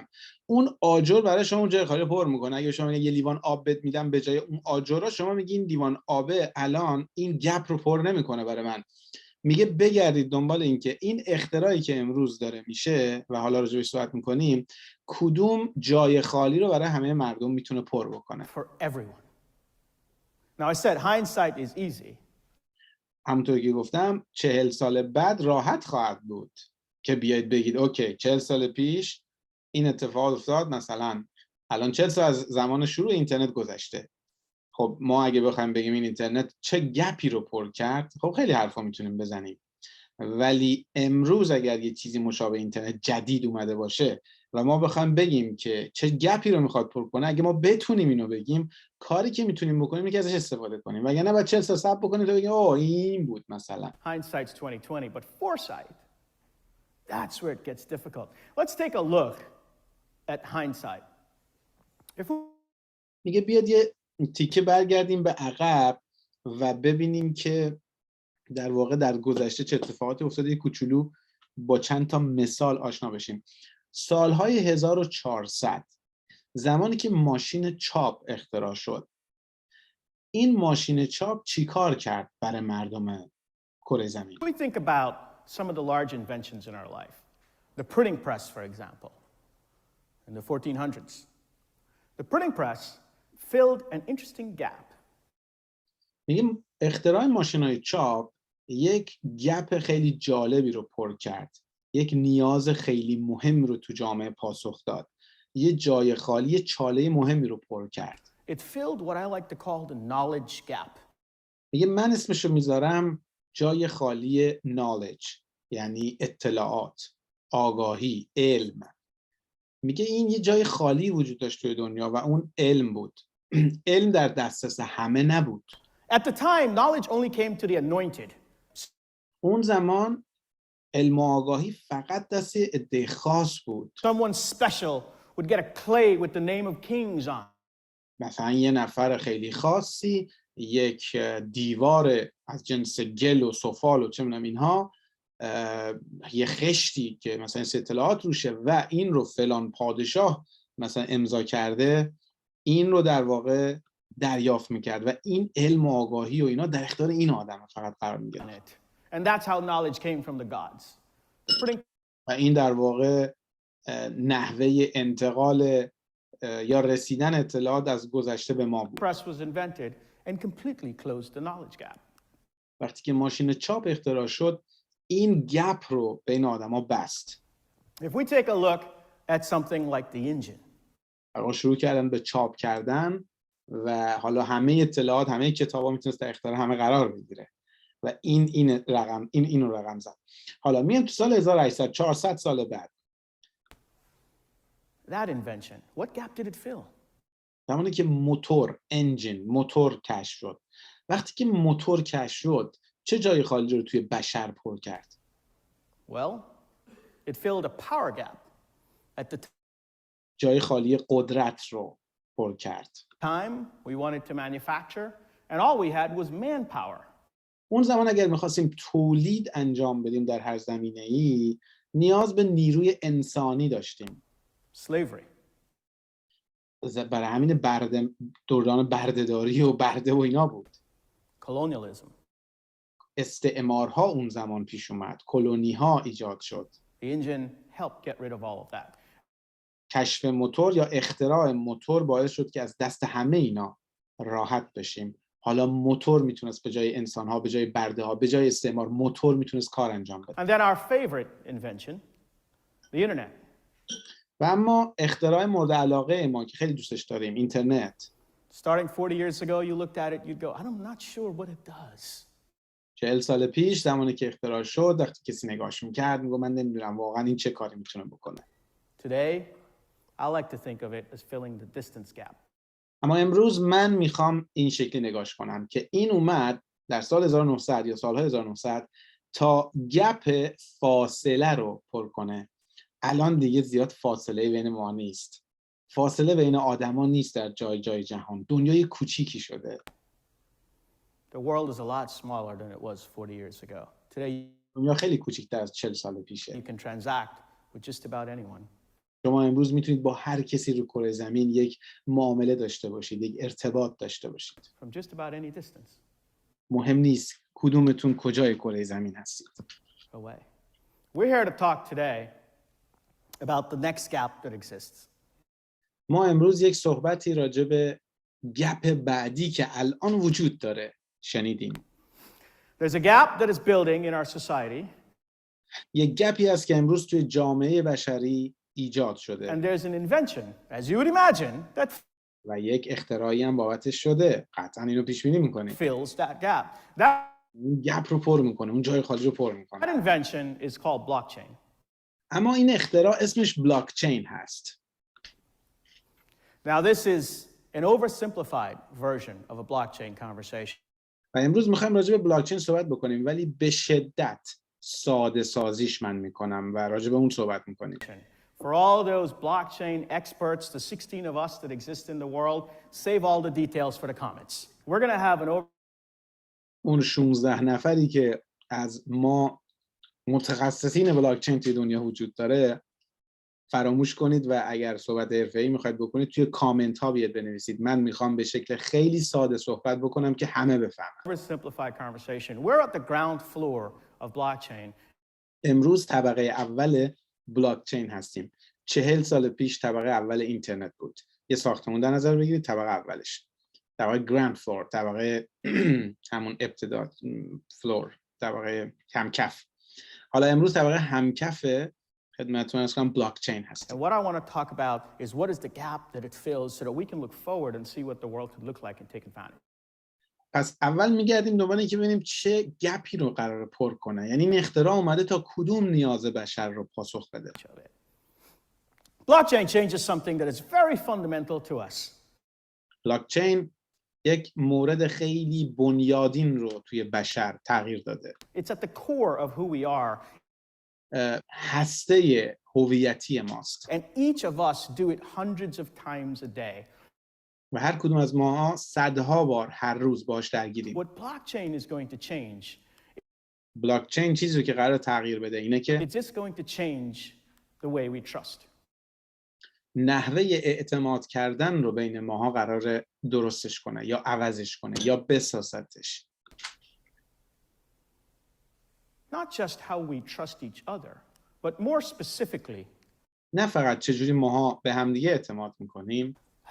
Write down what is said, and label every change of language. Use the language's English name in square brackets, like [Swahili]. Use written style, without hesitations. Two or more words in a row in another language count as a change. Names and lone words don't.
[Persian] اون آجر برای شما اون جای خالی رو پر میکنه. اگه شما یه لیوان آب بهت میدم به جای اون آجرها، شما میگی این لیوان آبه الان این گپ رو پر نمیکنه برای من. میگه بگردید دنبال این که این اختراعی که امروز داره میشه و حالا راجعش صحبت میکنیم کدوم جای خالی رو برای همه مردم میتونه پر بکنه. [English] For everyone. Now I said hindsight is easy. [Persian] همونطور که گفتم 40 سال بعد راحت خواهد بود که بیاید بگید اوکی 40 سال پیش این اتفاق افتاد، مثلا الان 40 سال از زمان شروع اینترنت گذشته. خب ما اگه بخوایم بگیم این اینترنت چه گپی رو پر کرد، خب خیلی حرفا میتونیم بزنیم. ولی امروز اگر یه چیزی مشابه اینترنت جدید اومده باشه و ما بخوایم بگیم که چه گپی رو میخواد پر کنه، اگه ما بتونیم اینو بگیم، کاری که میتونیم بکنیم اینه که ازش استفاده کنیم. وگرنه بعد 40 سال صبر بکنیم تا بگیم اوه این بود مثلا. [English] Hindsight's 20/20, but foresight, that's where it gets difficult. Let's take a look at hindsight. [Persian] میگه بیاد یه تیکه برگردیم به عقب و ببینیم که در واقع در گذشته چه اتفاقاتی افتاده. یه کوچولو با چند تا مثال آشنا بشیم. سالهای 1400 زمانی که ماشین چاپ اختراع شد، این ماشین چاپ چیکار کرد برای مردم کره زمین؟ [English] We think about some of the large inventions in our life. The printing press, for example, in the 1400s. The printing press filled an interesting gap. [Persian] میگیم اختراع ماشین‌های چاپ یک گپ خیلی جالبی رو پر کرد. یک نیاز خیلی مهم رو تو جامعه پاسخ داد. یه جای خالی، یه چاله مهمی رو پر کرد. [English] It filled what I like to call the knowledge gap. [Persian] میگه من اسمشو میذارم جای خالی knowledge، یعنی اطلاعات، آگاهی، علم. میگه این یه جای خالی وجود داشت توی دنیا و اون علم بود. علم در دسترس همه نبود. [English] At the time, knowledge only came to the anointed. [Persian] اون زمان علم و آگاهی فقط دست عده خاص بود. [English] Someone special would get a clay with the name of kings on. [Persian] مثلا یه نفر خیلی خاصی یک دیوار از جنس گل و سفال و چه می‌دونم اینها، یه خشتی که مثلا اطلاعات روشه و این رو فلان پادشاه مثلا امضا کرده، این رو در واقع دریافت میکرد و این علم و آگاهی و اینا در اختیار این آدم فقط قرار میگرفت. [English] And that's how knowledge came from the gods. [Persian] و این در واقع نحوه انتقال یا رسیدن اطلاعات از گذشته به ما بود. [English] Press was invented and completely closed the knowledge gap. [Persian] وقتی که ماشین چاپ اختراع شد این گپ رو بین آدما بست. [English] If we take a look at something like the engine, [Persian] آقا شروع کردن به چاپ کردن و حالا همه اطلاعات همه کتابا میتونست در اختیار همه قرار بگیره و اینو رقم زد. حالا میام تو سال 1800 400 سال بعد. [English] that invention, what gap did it fill? [Persian] زمانی که موتور کشف شد. وقتی که موتور کشف شد چه جای خالی رو توی بشر پر کرد؟ [English] Well, it filled a power gap at the [Persian] جای خالی قدرت رو پر کرد. [English] time we wanted to manufacture, and all we had was manpower. [Persian] اون زمان اگر می‌خواستیم تولید انجام بدیم در هر زمینه‌ای نیاز به نیروی انسانی داشتیم. [English] Slavery. [Persian] برای همین دوران بردهداری و برده و اینا بود. [English] Colonialism. [Persian] استعمارها اون زمان پیش اومد. کلونی‌ها ایجاد شد. [English] The engine helped get rid of all of that. [Persian] کشف موتور یا اختراع موتور باعث شد که از دست همه اینا راحت بشیم. حالا موتور میتونست به جای انسان‌ها، به جای برده‌ها، به جای استعمار موتور میتونست کار انجام بده. [English] And then our favorite invention, the internet. [Persian] و اما اختراع مورد علاقه ما که خیلی دوستش داریم، اینترنت. [English] Starting 40 years ago, you looked at it, you'd go, I'm not sure what it does. [Persian] 40 سال پیش زمانی که اختراع شد وقتی کسی نگاهش می‌کرد میگه من نمیدونم واقعا این چه کاری میتونه بکنه. [English] Today, I like to think of it as filling the distance gap. [Persian] اما امروز من میخوام این شکلی نگاش کنم که این اومد در سال 1900 یا سالهای 1900 تا گپ فاصله رو پر کنه. الان دیگه زیاد فاصله بین ما نیست. فاصله بین آدما نیست در جای جهان. دنیای کوچیکی شده. [English] The world is a lot smaller than it was 40 years ago. Today, [Persian] دنیا خیلی کوچیک‌تر از 40 سال پیشه. [English] you can transact with just about anyone. [Persian] شما امروز میتونید با هر کسی رو کره زمین یک معامله داشته باشید، یک ارتباط داشته باشید. [English] From just about any distance [Persian] مهم نیست کدومتون کجای کره زمین هستید. [English] away. We're here to talk today about the next gap that exists. [Persian] ما امروز یک صحبتی راجع به گپ بعدی که الان وجود داره شنیدیم. [English] There's a gap that is building in our society. [Persian] یک گپی هست که امروز توی جامعه بشری ایجاد شده. [English] And there's an invention, as you would imagine, that [Persian] و یک اختراعی هم بابتش شده. قطعا اینو پیش بینی می‌کنید. [English] fills that gap. That [Persian] اون گپ رو پر می‌کنه، اون جای خالی رو پر می‌کنه. [English] invention is called blockchain. [Persian] اما این اختراع اسمش بلاکچین هست. [English] Now this is an oversimplified version of a blockchain conversation. [Persian] و امروز می‌خوایم راجع به بلاکچین صحبت بکنیم ولی به شدت ساده سازیش من می‌کنم و راجع به اون صحبت می‌کنیم. [English] For all those blockchain experts, the 16 of us that exist in the world, save all the details for the comments. We're going to have an [Persian] اون 16 نفری که از ما متخصصین بلاکچین توی دنیا وجود داره فراموش کنید و اگر صحبت حرفه‌ای میخواید بکنید توی کامنت ها بیاد بنویسید. من میخوام به شکل خیلی ساده صحبت بکنم که همه بفهمن. [English] oversimplified conversation. We're at the ground floor of blockchain. [Persian] امروز طبقه اول بلاکچین هستیم. 40 سال پیش طبقه اول اینترنت بود. یه ساختمون در نظر بگیرید طبقه اولش. طبقه [English] ground floor, [Persian] طبقه همون ابتدا فلور، طبقه همکف. حالا امروز طبقه همکف خدمتتون عرض کنم بلاکچین هست. [English] And what I want to talk about is what is the gap that it fills so that we can look forward and see what the world could look like and take advantage. [Persian] پس اول میگردیم دنبال اینکه ببینیم چه گپی رو قراره پر کنه. یعنی این اختراع اومده تا کدوم نیاز بشر رو پاسخ بده. [English] Blockchain changes something that is very fundamental to us. [Persian] بلاکچین یک مورد خیلی بنیادین رو توی بشر تغییر داده. [English] It's at the core of who we are. [Persian] هسته هویتی ماست. [English] And each of us do it hundreds of times a day. [Persian] و هر کدوم از ماها صدها بار هر روز باهاش درگیریم. [English] What blockchain is going to change, [Persian] بلاکچین چیزی که قراره تغییر بده اینه که [English] it's just going to change the way we trust. [Persian] نحوه اعتماد کردن رو بین ماها قراره درستش کنه یا عوضش کنه یا بسازتش. [English] Not just how we trust each other, but more specifically, [Persian] نه فقط چجوری ماها به همدیگه اعتماد میکنیم،